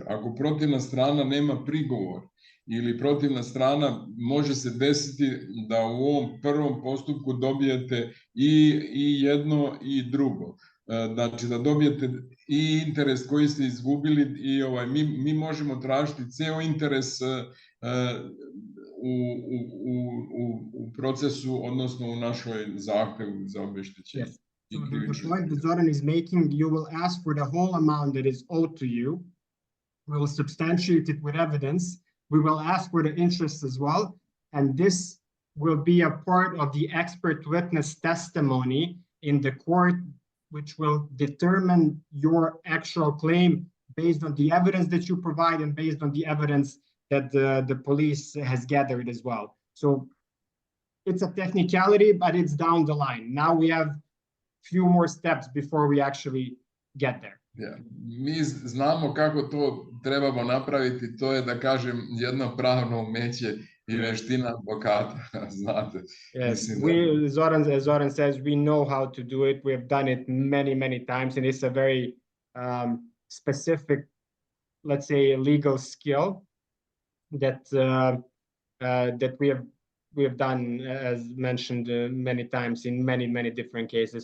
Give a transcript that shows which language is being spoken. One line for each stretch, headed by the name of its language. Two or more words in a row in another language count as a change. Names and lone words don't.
Serbian: Ako protivna strana nema prigovor ili protivna strana, može se desiti da u ovom prvom postupku dobijete i jedno i drugo. Znači da dobijete i interes koji ste izgubili i mi možemo tražiti ceo interes u procesu, odnosno u našoj zahtevu za obeštećenje.
English: Yes. So the point that Zoran is making, you will ask for the whole amount that is owed to you. We will substantiate it with evidence. We will ask for the interest as well. And this will be a part of the expert witness testimony in the court, which will determine your actual claim based on the evidence that you provide and based on the evidence that the police has gathered as well. So it's a technicality, but it's down the line. Now we have few more steps before we actually get there. Yeah.
Serbian: Mi znamo kako to trebamo napraviti, to je, da kažem, jedno pravno umeće i veština advokata, znate.
English: Yes, as Zoran says, we know how to do it. We have done it many, many times, and it's a very specific, let's say, legal skill that that we have done, as mentioned many times in many different cases.